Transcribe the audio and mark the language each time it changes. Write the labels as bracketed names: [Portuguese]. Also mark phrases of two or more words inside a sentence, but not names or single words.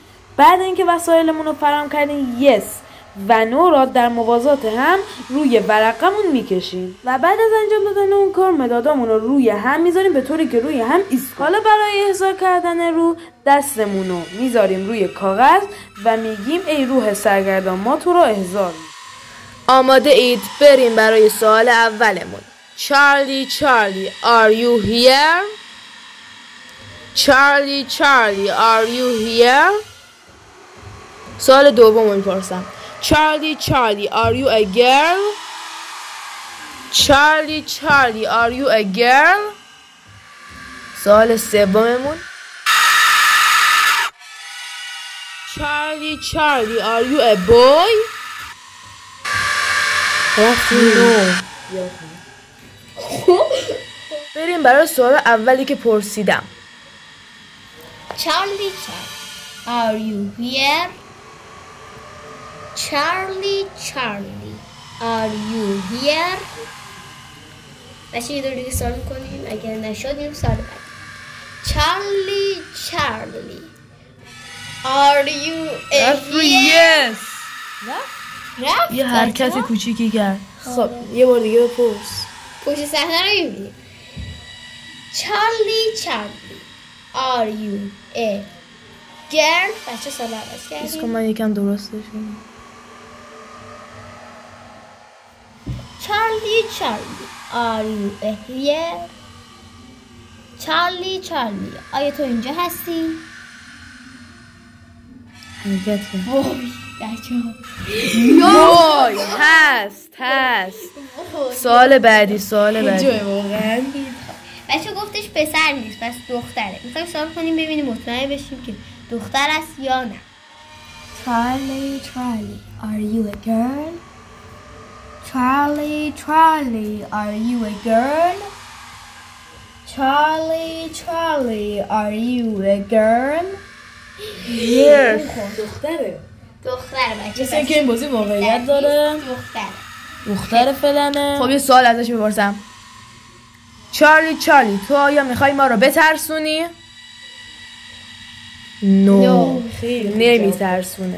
[Persian] بعد اینکه وسایلمون رو فراهم کردیم یس و نو را در موازات هم روی ورقمون میکشیم و بعد از انجام دادن اون کار مدادامون رو روی هم میذاریم به طوری که روی هم ایست. حالا برای احضار کردن رو دستمون رو میذاریم روی کاغذ و میگیم ای روح سرگردان ما تو رو احضار. آماده اید؟ بریم برای سوال اولمون. [English] چارلی are you here? چارلی are you here? [Persian] سوال دوم میپرسم. [English] چارلی are you a girl? چارلی are you a girl? [Persian] سوال سوممون. [English] چارلی are you a boy? [Persian] بریم برای سوال اولی که پرسیدم. [English] Charlie, are you here? Charlie, are you here? [Persian] بچه یه دور دیگه سوال کنیم، اگر نشدیم سوال بعد. [English] Charlie, are you here? [Persian] رفت؟ یه حرکت کوچیکی کرد. خب یه بار دیگه بپرس. پشت صحنه رو میبینیم. [English] Charlie, are you a girl? [Persian] بچه سال عوض کردیم. بس کن من یکم درستش کنم. [English] Charlie, are you here? Charlie, [Persian] آیا تو اینجا هستی؟ حرکت کن. وای بچه وای هست. سوال بعدی. بچه گفتش پسر نیست پس دختره. میخوایم سوال کنیم ببینیم مطمئن بشیم که دختر است یا نه. [English] Charlie, are you a girl? Charlie, are you a girl? Charlie, are you a girl? Yes. [Persian] دختره بچه. مثل اینکه این بازی واقعیت داره. دختر فلانه. خب یه سوال ازش میپرسم. چارلی تو آیا میخوای ما رو بترسونی؟ نو. نمیترسونه.